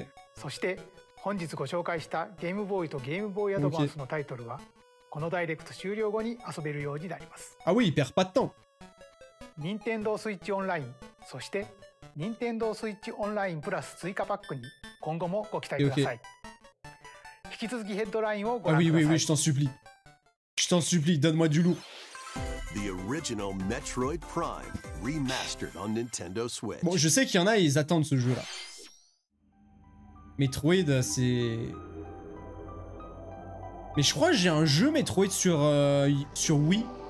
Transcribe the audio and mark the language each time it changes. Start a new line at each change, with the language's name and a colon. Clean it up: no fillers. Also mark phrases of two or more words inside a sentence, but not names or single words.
Japanese: そして本日ご紹介したゲームボーイとゲームボーイアドバンスのタイトルはこのダイレクト終了後に遊べるようになります。
French: Ah oui, il perd pas de temps.
Japanese: 任天堂スイッチオンライン、そして任天堂スイッチオンラインプラス追加パックに今後もご期待ください。引き続きヘッドラインをご
French: Ah
Japanese: 覧
French: oui,
Japanese: くだ
French: oui,
Japanese: さ
French: oui,
Japanese: い
French: je t'en supplie. Je t'en supplie, donne-moi du lourd.
English: The original Metroid Prime remastered on Nintendo Switch.
French: Bon, je sais qu'il y en a, ils attendent ce jeu-là. Metroid, c'est... Mais je crois que j'ai un jeu Metroid sur Wii.